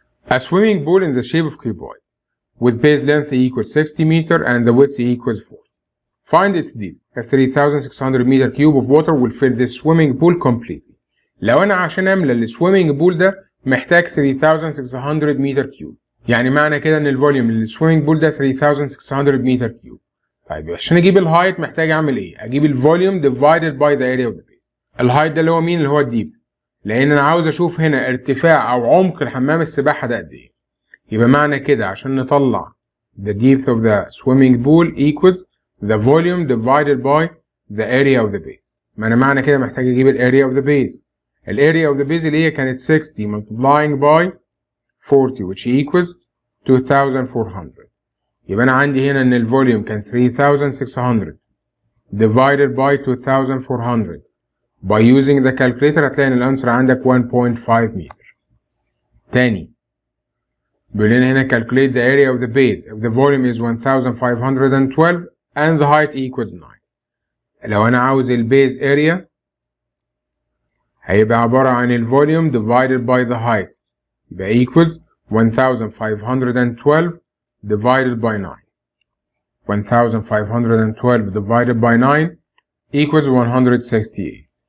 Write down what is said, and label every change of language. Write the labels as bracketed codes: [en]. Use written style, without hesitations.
[en] A swimming pool in the shape of cuboid with base length equals 60 meter and the width equals 40. Find its depth. A 3,600 meter cube of water will fill this swimming pool completely. [ar] لو أنا عشان أملى السويمنج بول ده محتاج 3,600 meter cube. يعني معنى كده إن الفوليوم للسويمنج بول ده 3,600 meter cube. طيب عشان أجيب الهايت محتاج أعمل إيه؟ أجيب الفوليوم [en] divided by the area of the base. [ar] الهايت ده اللي هو مين؟ اللي هو الديب. لأن أنا عاوز أشوف هنا ارتفاع أو عمق الحمام السباحة ده قد إيه. يبقى معنى كده عشان نطلع [en] the depth of the swimming pool equals the volume divided by the area of the base. [ar] ما أنا معنى كده محتاج أجيب ال [en] area of the base. ال area of the base [ar] اللي هي كانت [en] 60 multiplying by 40 which equals 2,400. [ar] يبقى أنا عندي هنا إن الفوليوم كان 3,600 divided by 2,400. [en] By using the calculator [ar] هتلاقي إن الأنسر عندك 1.5 متر. تاني بيقول لنا هنا [en] calculate the area of the base if the volume is 1,512 and the height equals 9. [ar] لو أنا عاوز البيز area هيبقى عبارة عن الفوليوم [en] divided by the height [ar] يبقى [en] equals 1,512 divided by 9. 1,512 divided by 9 equals 168.